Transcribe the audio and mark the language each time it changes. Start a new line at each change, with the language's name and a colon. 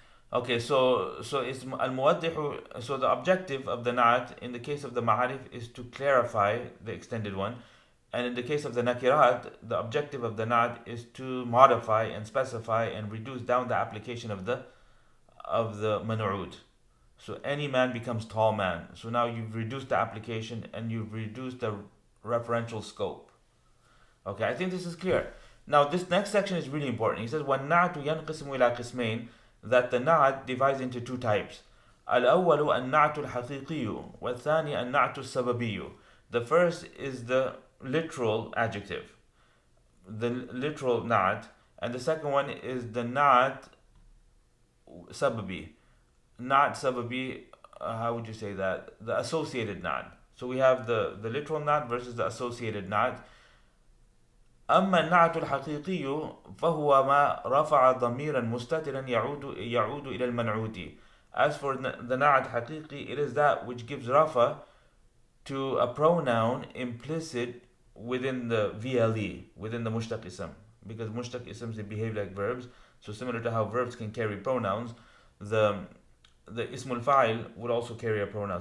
English: Okay, so it's al-muwaddihu. So the objective of the Naʿt in the case of the ma'arif is to clarify the extended one, and in the case of the nakirat, the objective of the Naʿt is to modify and specify and reduce down the application of the man'ud. So any man becomes tall man. So now you've reduced the application and you've reduced the referential scope. Okay, I think this is clear. Now this next section is really important. He says,
Arabic: وَالنَّعْتُ يَنْقِسِمُ إِلَى قِسْمَيْنِ,
English: that the Naʿt divides into two types.
Arabic: الأول النَّعْتُ الْحَقِيقِيُّ وَالثَّانِي النَّعْتُ السَّبَبِيُّ.
English: The first is the literal adjective, the literal Naʿt, and the second one is the Naʿt sababi. Naʿt sababi, how would you say that? The associated Naʿt. So we have the literal Naʿt versus the associated Naʿt.
Arabic: أما النعت الحقيقي فهو ما رفع ضميرا مستترا يعود إلى المنعوت.
English: As for the نعت حقيقي, it is that which gives rafa to a pronoun implicit within the VLE, within the mushtaq ism. Because mushtaq isms, they behave like verbs. So similar to how verbs can carry pronouns, the ismul fa'il would also carry a pronoun.